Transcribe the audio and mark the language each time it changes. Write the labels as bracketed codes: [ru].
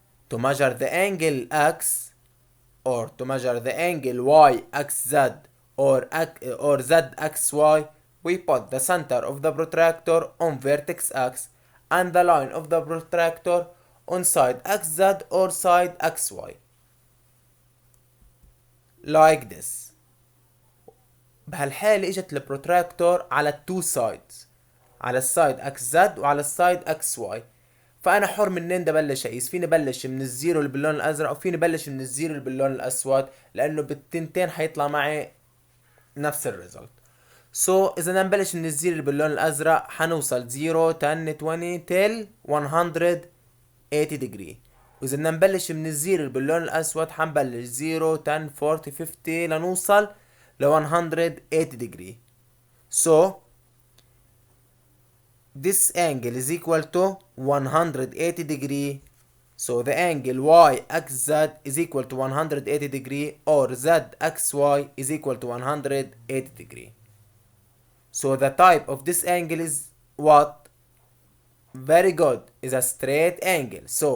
[en] To measure the angle X or to measure the angle YXZ or ZXY, we put the center of the protractor on vertex X and the line of the protractor on side XZ or side XY. Like this. [ar] بهالحالة اجت البروتراكتور على التو سايدز، على السايد XZ وعلى السايد XY. فانا حر منين بدي ابلش اقيس. فيني بلش من الزيرو اللي باللون الازرق وفيني بلش من الزيرو اللي باللون الاسود، لانه بالتنتين حيطلع معي نفس الريزلت. إذا نبلش من الزيرو اللي باللون الأزرق حنوصل 0 10 20 [en] till 180 degree. [ar] وإذا بدنا نبلش من الزيرو اللي باللون الأسود حنبلش 0 10 40 50 لنوصل ل 180 degree. [en] This angle is equal to 180 degree. The angle YXZ is equal to 180 degree, or ZXY is equal to 180 degree. The type of this angle is what? Very good, is a straight angle.